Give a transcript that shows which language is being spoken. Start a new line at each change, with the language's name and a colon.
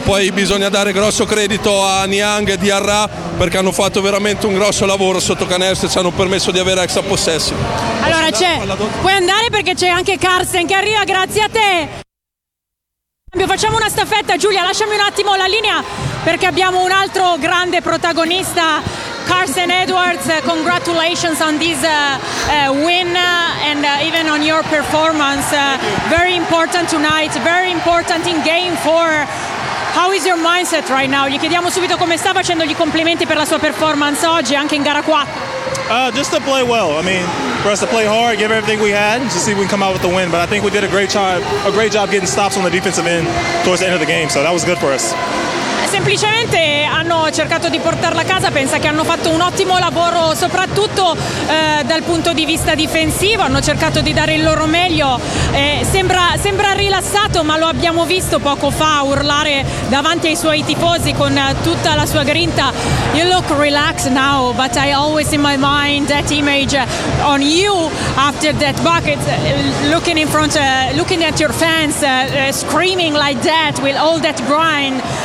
Italian: Poi bisogna dare grosso credito a Niang e Diarra, perché hanno fatto veramente un grosso lavoro sotto canestro e ci hanno permesso di avere extra possessi. Allora puoi andare, perché c'è anche Carson che arriva grazie a te. Facciamo una staffetta, Giulia, lasciami un attimo la linea perché abbiamo un altro grande protagonista, Carson Edwards.
English: Congratulations on this win and even on your performance. Very important tonight, very important in game 4. How is your mindset right now?
Italian: Gli chiediamo subito come sta, facendo gli complimenti per la sua performance oggi anche in gara 4.
English: Just to play well. I mean, for us to play hard, give everything we had, just see if we can come out with the win. But I think we did a great job getting stops on the defensive end towards the end of the game. So that was good for us.
Italian: Semplicemente hanno cercato di portarla a casa, pensa che hanno fatto un ottimo lavoro soprattutto dal punto di vista difensivo, hanno cercato di dare il loro meglio, sembra rilassato, ma lo abbiamo visto poco fa urlare davanti ai suoi tifosi con tutta la sua grinta.
English: You look relaxed now, but I always in my mind that image on you after that bucket, looking in front, looking at your fans screaming like that with all that grind.